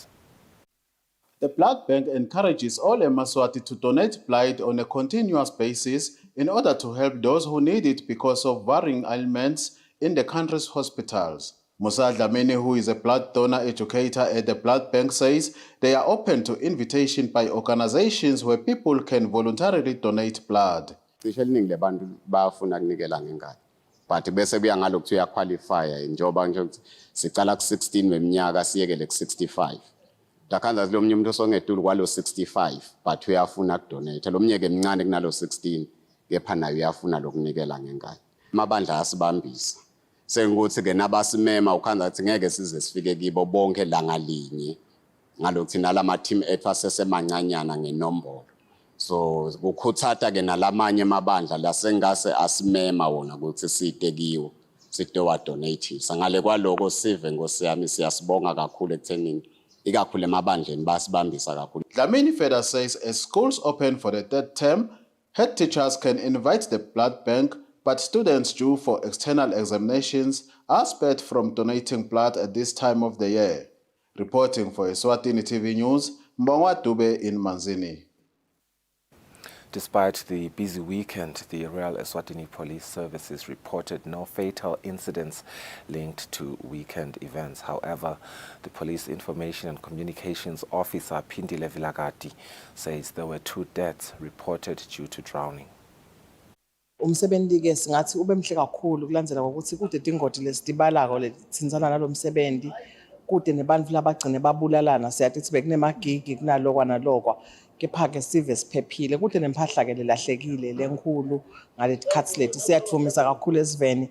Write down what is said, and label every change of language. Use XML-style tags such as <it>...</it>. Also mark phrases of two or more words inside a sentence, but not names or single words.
<en>The Blood Bank encourages all emaswati to donate blood on a continuous basis in order to help those who need it because of varying ailments in the country's hospitals. Musa Dlamini, who is a blood donor educator at the Blood Bank, says they are open to invitation by organizations where people can voluntarily donate blood.</en> <ss>But bese kuya ngalokho uyaqualify njengoba nje sicala ku16 weminyaka siyekele ku65. Takhanza lo mnye umuntu osongetulu kwalo 65 but uyafuna ukudonate lo mnyeke emncane kunalo 16 kepha nayo uyafuna lokunikela ngenkani. Amabandla asibambisa sengukuthi ke nabasimema ukhanza ukuthi ngeke size sifike kibo bonke la ngalinye ngalokho thina lama team ethu asesemancanyana ngenombolo so ukuthatha ke nalamanye amabandla la sengase asimema wona ukuthi side kiwo side wa donate sangale kwaloko sive ngosiyami siyasibonga kakhulu ekuthenini ikakhulu emabandleni basibambisa kakhulu.</ss> <en>Dlamini further says as schools open for the third term, head teachers can invite the Blood Bank, but students due for external examinations are spared from donating blood at this time of the year. Reporting for Eswatini TV News, Mbongwa Dube in Manzini. Despite the busy weekend, the Royal Eswatini Police Services reported no fatal incidents linked to weekend events. However, the Police Information and Communications Officer Phindile Vilakati says there were 2 deaths reported due to drowning.</en> <ss>Umsebenzi ke singathi ube mhle kakhulu kulandzela ukuthi kude dingoti lesitibalako letsinzana nalomsebenzi kude nebantu labagcine babulalana siyathi sibe kunemagigi kunalokwa nalokwa kepha-ke sive siphephile. Kuhle nempahla-ke lelahlekile lenkulu ngaleti khathi leti siyadumisa kakhulu esiveni.</ss>